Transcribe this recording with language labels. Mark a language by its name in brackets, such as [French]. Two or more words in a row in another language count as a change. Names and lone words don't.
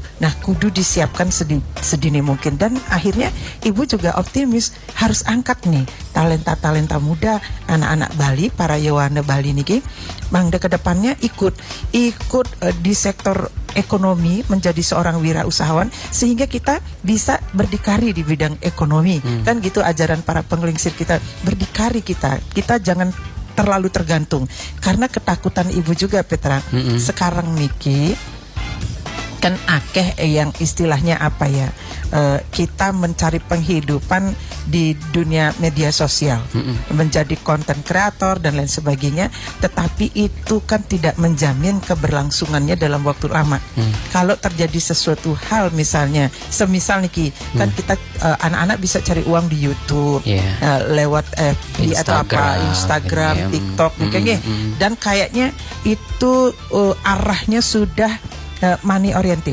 [Indonesian] Nah, kudu disiapkan sedini mungkin. Dan akhirnya Ibu juga optimis harus angkat nih talenta-talenta muda, anak-anak Bali, para Yowana Bali [Balinese] niki, mangda [Indonesian] ke depannya ikut di sektor ekonomi, menjadi seorang wirausahawan, sehingga kita bisa berdikari di bidang ekonomi. Kan gitu ajaran para penglingsir kita, berdikari kita jangan terlalu tergantung. Karena ketakutan Ibu juga Petra, sekarang niki kan akeh yang istilahnya apa ya, kita mencari penghidupan di dunia media sosial, menjadi konten kreator dan lain sebagainya, tetapi itu kan tidak menjamin keberlangsungannya dalam waktu lama. Kalau terjadi sesuatu hal, misalnya semisal niki kan kita anak-anak bisa cari uang di YouTube, lewat FB atau apa, Instagram, TikTok kayaknya, dan kayaknya itu arahnya sudah [English] money oriented.